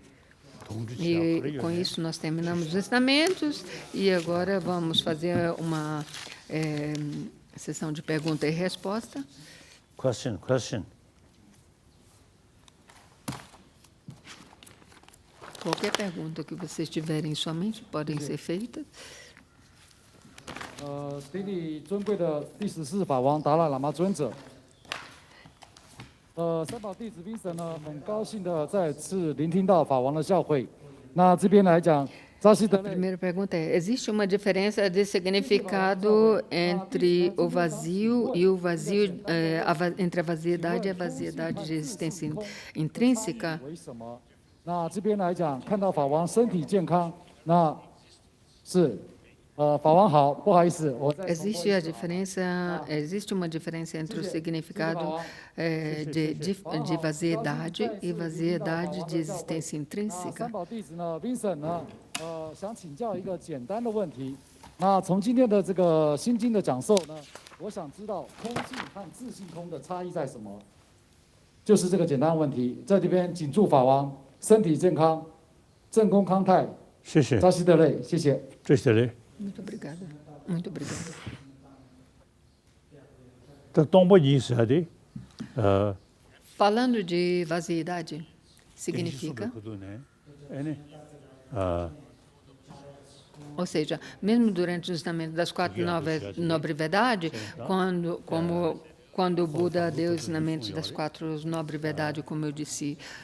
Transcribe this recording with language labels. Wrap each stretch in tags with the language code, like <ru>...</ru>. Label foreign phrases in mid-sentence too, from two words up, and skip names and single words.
<pt>E com isso nós terminamos os ensinamentos e agora vamos fazer uma sessão de pergunta e resposta.</pt> <en>Question.</en> <pt>Qualquer pergunta que vocês tiverem em sua mente podem ser feitas.</pt> <zh>顶礼尊贵的第14法王达赖喇嘛尊者。三宝弟子 Vincent 呢，很高兴的再次聆听到法王的教诲。那这边来讲，</zh> <pt>A primeira pergunta existe uma diferença de significado entre o vazio e entre a vaziedade e a vaziedade de existência intrínseca?</pt> <zh>那这边来讲，看到法王身体健康，那是法王好，不好意思，我再</zh> <pt>existe uma diferença entre o significado de vaziedade e vaziedade de existência intrínseca.</pt> <zh>三宝弟子呢 ，Vincent 呢，想请教一个简单的问题。那从今天的这个心经的讲授呢，我想知道空性和自性空的差异在什么？就是这个简单问题，在这边谨祝法王 身体健康，正宫康泰，谢谢，扎西德勒，谢谢，谢谢嘞。</zh> <pt>Muito obrigada. Muito obrigada.</pt> <zh>这东北意思的</zh> <pt>Falando de vaziedade, significa, ou seja, mesmo durante o ensinamento das 4 nobres verdades, quando o Buda deu os ensinamentos das 4 nobres verdades, como eu disse</pt>